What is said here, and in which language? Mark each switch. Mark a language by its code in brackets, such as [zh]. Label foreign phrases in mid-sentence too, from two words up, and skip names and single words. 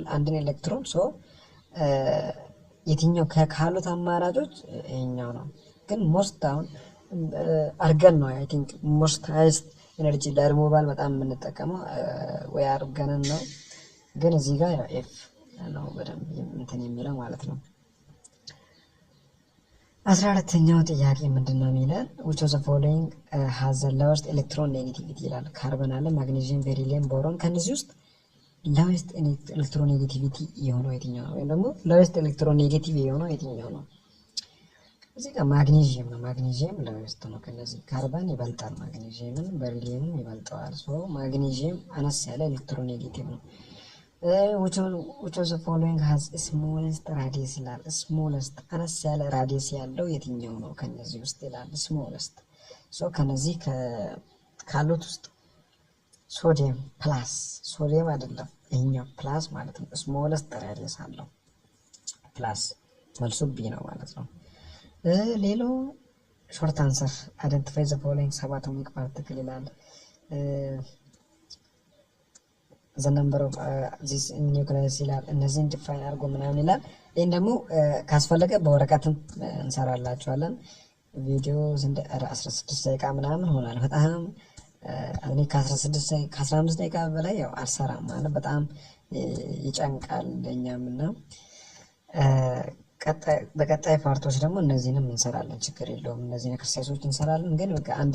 [am] አንድን ኤሌክትሮን የትኛው ካሉት አማራጮች ይሄኛው ነው። ግን ሞስት አሁን አርገን ነው [en] I think most highest energy [am] ለሪሙቫል በጣም የምንጠቀመው ወይ አርገንን ነው። ግን እዚህ ጋር ኤፍ ነው በደንብ እንትን የሚለው ማለት ነው። 14ኛው ጥያቄ ምንድነው የሚለን [en] which of the following has the lowest electron negativity [am] ይላል። ካርበን አለ፣ ማግኔዥየም፣ ቤሪሊየም፣ ቦሮን። ከነዚህ ውስጥ [en] lowest electron negativity [am] የሆነው የትኛው ነው? ወይም ደግሞ [en] lowest electron negative [am] የሆነው የትኛው ነው? እዚህ ጋር ማግኔዥየም ነው። ማግኔዥየም lowest ነው ከነዚህ። ካርበን ይበልጣል ማግኔዥየምን፣ ቤሪሊየምን ይበልጠዋል። ማግኔዥየም አነስ ያለ [en] electron negative [am] ነው። [en] which of the following has smallest radius [am] ይላል። smallest አነስ ያለ ራዲየስ ያለው የትኛው ነው ከነዚህ ውስጥ ይላል። smallest ከነዚህ ካሉት ውስጥ [en] sodium plus [am] ሶዲየም አይደለም ይሄኛው ፕላስ ማለት ነው። [en] smallest radius [am] አለው ፕላስ መልሱ ቢ ነው ማለት ነው። ሌላው [en] short answer identify the following subatomic particle [am] ይላል። [en] the number of this nucleus [am] ይላል። እነዚህን ዲፋይን አድርጎ ምናምን ይላል። ይሄን ደግሞ ካስፈለገ በወረቀትም እንሰራላችኋለን። ቪዲዮ 16 ደቂቃ ምናምን ሆኗል። በጣም እኔ ከ15 ደቂቃ በላይ ያው አልሰራም ማለት በጣም ይጨንቃል ለኛም እና በቀጣይ ፓርቶች ደግሞ እነዚህንም እንሰራለን። ችግር የለውም። እነዚህን ኤክሰርሳይሶች እንሰራለን። ግን በቃ አንድ